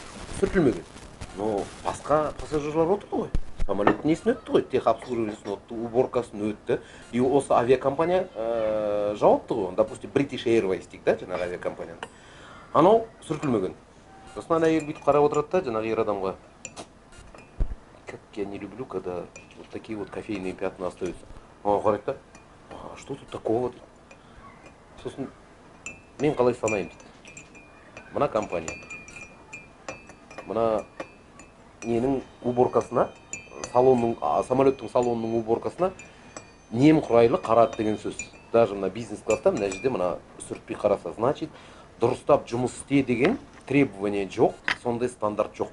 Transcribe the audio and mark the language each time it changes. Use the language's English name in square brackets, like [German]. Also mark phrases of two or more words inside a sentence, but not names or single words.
[Kazakh] Но басқа пассажирлар отыр ғой, самолеттің несін өтті ғой, тех обслуживаниесін өтті, уборкасын өтті. И осы авиакомпания жауапты ғой, допустим, British Airways дейік да, жаңағы авиакомпанияны. Анау сүртілмеген. Сосын ана әйел бүйтіп қарап отырады да, жаңағы ер адамға: [Russian] как я не люблю, когда вот такие вот кофейные пятна остаются. [Kazakh] Оған қарайды да: [Russian] а что тут такого дейді. [Kazakh] Сосын мен қалай санаймын дейді. Мына компания мына ненің уборкасына, самолеттің салонының уборкасына немқұрайлы қарады деген сөз. Даже мына бизнес-класста мына жерде мына сүртпей қараса, значит, дұрыстап жұмыс істе деген требование жоқ, сондай стандарт жоқ.